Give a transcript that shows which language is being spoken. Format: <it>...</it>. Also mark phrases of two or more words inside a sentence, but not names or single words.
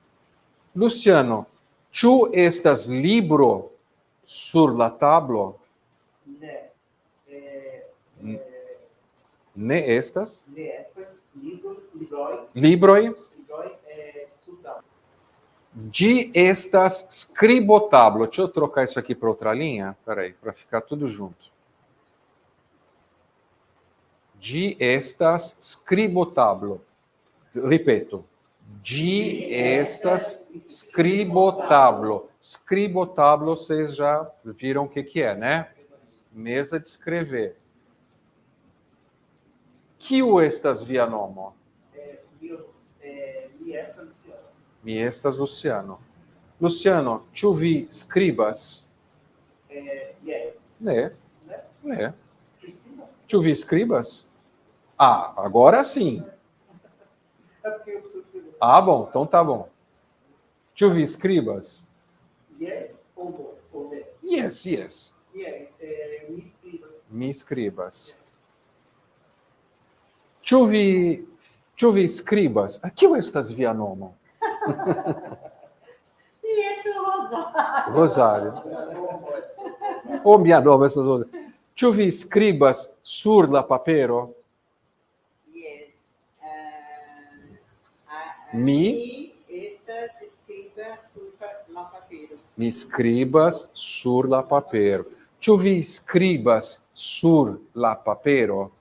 <eo>Luciano, ĉu estas libro sur la tablo? Ne. Ne estas? Ne estas libroj sur tablo. Ĝi estas skribotablo.</eo> <pt>Deixa eu trocar isso aqui para outra linha. Espera aí, para ficar tudo junto.</pt> <eo>Ĝi estas skribotablo. Ripeto. Ĝi estas skribotablo. Skribotablo,</eo> <pt>vocês já viram o que é, né? Mesa de escrever.</pt> <eo>Kiu estas via nomo? Mi estas Luciano. Luciano, ĉu vi skribas? Ne. Ne. Ĉu vi skribas?</eo> <pt>Ah, agora sim. Ah, bom, então tá bom.</pt> <eo>Ĉu vi skribas?</eo> <pt>Yes ou no?</pt> <en>Yes, yes. Yes.</en> <eo>Mi escribas. Ĉu vi skribas? Kio estas via nomo?</eo> <pt>Isso, Rosário. Rosário.</pt> <eo>O mia nomo estas Rosário. Ĉu vi skribas sur la papero?</eo> <en>Yes.</en> <eo>Mi estas escrita sur la papiro. mi skribas sur la papero. Ĉu vi skribas sur la papero?</eo>